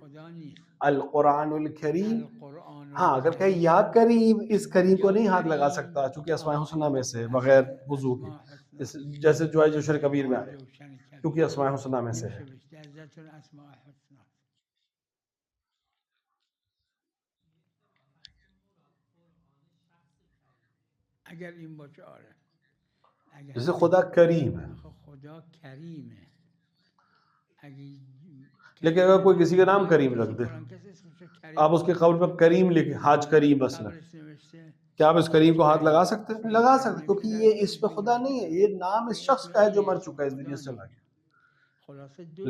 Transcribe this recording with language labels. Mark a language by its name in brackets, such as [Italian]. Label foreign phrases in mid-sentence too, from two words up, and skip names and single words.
[Arabic] القرآن الکریم، [Urdu] ہاں اگر کہ [Arabic] یا کریم، [Urdu] اس کریم کو نہیں ہاتھ لگا سکتا چونکہ [Arabic] اسماء حسنہ [Urdu] میں سے بغیر وضو کے، جیسے جو ہے جوشر کبیر میں آئے کیونکہ [Arabic] اسماء حسنہ [Urdu] میں سے ہے۔ [Persian] اگر این باشه آره، [Urdu] جیسے خدا کریم ہے، خدا کریم ہے، لیکن اگر کوئی کسی کا نام کریم رکھ دے، آپ اس کے قبر پر کریم لکھیں، حاج کریم مثلا، کیا آپ اس کریم کو ہاتھ لگا سکتے ہیں؟ لگا سکتے، کیونکہ یہ اس پہ خدا نہیں ہے، یہ نام اس شخص کا ہے جو مر چکا ہے، اس دنیا سے چلا گیا۔